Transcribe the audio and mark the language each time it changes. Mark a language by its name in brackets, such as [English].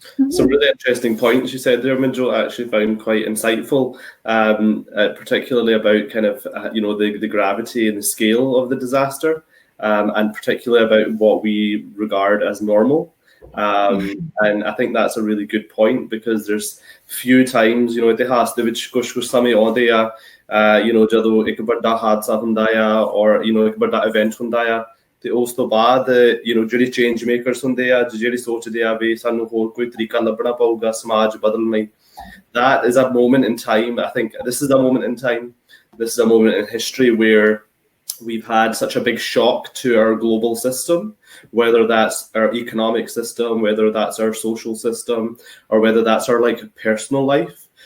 [English] Some really interesting points you said there, Manjot. I actually found quite insightful, particularly about kind of, the gravity and the scale of the disaster, and particularly about what we regard as normal. And I think that's a really good point, because there's few times, [Punjabi] ਇਤਿਹਾਸ ਦੇ ਵਿੱਚ ਕੁਝ ਸਮੇਂ ਆਉਂਦੇ ਆ ਜਦੋਂ ਇੱਕ ਵੱਡਾ ਹਾਦਸਾ ਹੁੰਦਾ ਆ ਔਰ ਇੱਕ ਵੱਡਾ ਇਵੈਂਟ ਹੁੰਦਾ ਆ ਤੇ ਉਸ ਤੋਂ ਬਾਅਦ ਜਿਹੜੇ ਚੇਂਜ ਮੇਕਰਸ ਹੁੰਦੇ ਆ ਜਿਹੜੀ ਸੋਚਦੇ ਆ ਵੀ ਸਾਨੂੰ ਹੋਰ ਕੋਈ ਤਰੀਕਾ ਲੱਭਣਾ ਪਊਗਾ ਸਮਾਜ ਬਦਲਣ ਲਈ. [English] That is a moment in time. I think this is a moment in time. This is a moment in history where we've had such a big shock to our global system, whether that's our economic system, whether that's our social system, or whether that's our personal life.